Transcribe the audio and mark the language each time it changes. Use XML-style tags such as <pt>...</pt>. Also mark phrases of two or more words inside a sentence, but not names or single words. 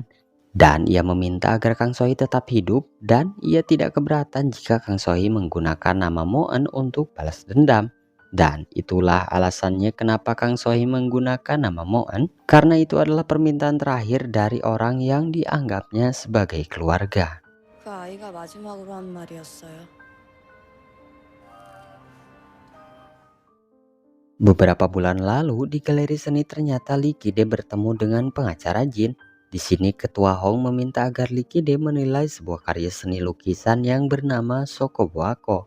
<id>Dan ia meminta agar Kang So-hee tetap hidup dan ia tidak keberatan jika Kang So-hee menggunakan nama Moon untuk balas dendam. Dan itulah alasannya kenapa Kang So-hee menggunakan nama Moon, karena itu adalah permintaan terakhir dari orang yang dianggapnya sebagai keluarga.</id> <ko>그 아이가 마지막으로 한 말이었어요.</ko> <id>Beberapa bulan lalu di galeri seni ternyata Lee Ki-dae bertemu dengan pengacara Jin. Di sini Ketua Hong meminta agar Lee Ki-dae menilai sebuah karya seni lukisan yang bernama Sokoboako.</id>